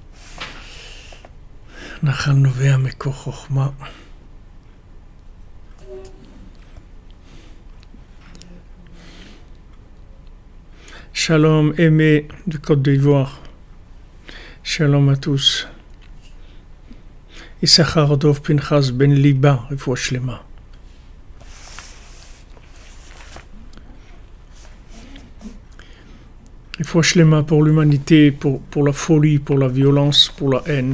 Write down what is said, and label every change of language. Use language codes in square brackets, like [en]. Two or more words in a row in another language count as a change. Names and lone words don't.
[fr] Shalom, Aimé de Côte d'Ivoire. Shalom à tous. [he] יששכר דב פנחס בן ליבא, רפואה שלמה. רפואה שלמה [fr] pour l'humanité, pour la folie, pour la violence, pour la haine.